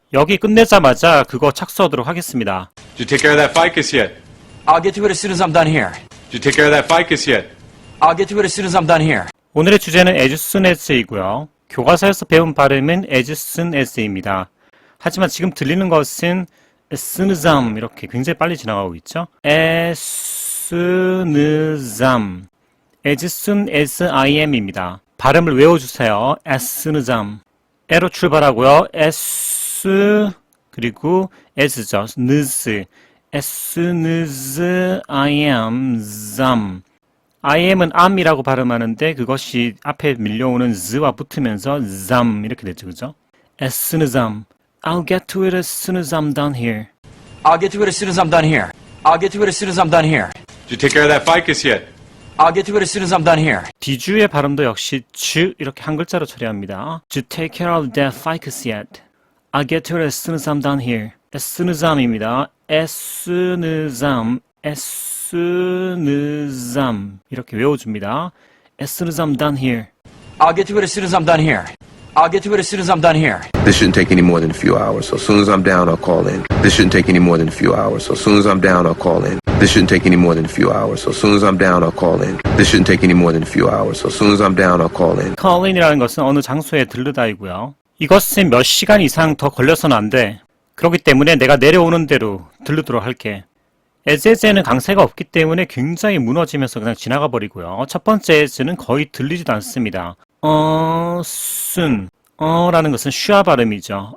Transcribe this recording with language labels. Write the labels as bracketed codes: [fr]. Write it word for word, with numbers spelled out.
[ko] 여기 끝내자마자 그거 착수하도록 하겠습니다. [en] Did you take care of that ficus yet? I'll get to it as soon as I'm done here. Did you take care of that ficus yet? I'll get to it as soon as I'm done here. [ko] 오늘의 주제는 [en] as soon as [ko] 이고요. 교과서에서 배운 발음은 as soon as입니다. 하지만 지금 들리는 것은 [en] as soon as I'm [ko] 이렇게 굉장히 빨리 지나가고 있죠. [en] as soon as I'm, as soon as I am입니다. [ko] 발음을 외워주세요. [en] as soon as I'm. [ko] 에로 출발하고요. as 그리고 as죠. [en] as as soon as I am, I'm. [ko] I am은 am이라고 발음하는데 그것이 앞에 밀려오는 z와 붙으면서 zam 이렇게 되죠, 그죠? [en] As soon as I'm, I'll get to it as soon as I'm done here. I'll get to it as soon as I'm done here. I'll get to it as soon as I'm done here. Did you take care of that ficus yet? I'll get to it as soon as I'm done here. [ko] d주의 발음도 역시 주 이렇게 한 글자로 처리합니다. [en] Did you take care of that ficus yet? I'll get to it as soon as I'm done here. As soon as I'm입니다. As soon as I'm, as soon as soon as I'm [ko] 이렇게 외워줍니다. [en] As soon as I'm done here. I'll get to it as soon as I'm done here. I'll get to it as soon as I'm done here. This shouldn't take any more than a few hours. So as soon as I'm down, I'll call in. This shouldn't take any more than a few hours. So as soon as I'm down, I'll call in. This shouldn't take any more than a few hours. So as soon as I'm down, I'll call in. This shouldn't take any more than a few hours. So as soon as I'm down, I'll call in. [ko] Call in이라는 것은 어느 장소에 들르다이고요. 이것은 몇 시간 이상 더 걸려서는 안 돼. 그렇기 때문에 내가 내려오는 대로 들르도록 할게. as에는 강세가 없기 때문에 굉장히 무너지면서 그냥 지나가 버리고요. 첫 번째 as는 거의 들리지도 않습니다. 어, soon, 어라는 것은 슈아 발음이죠.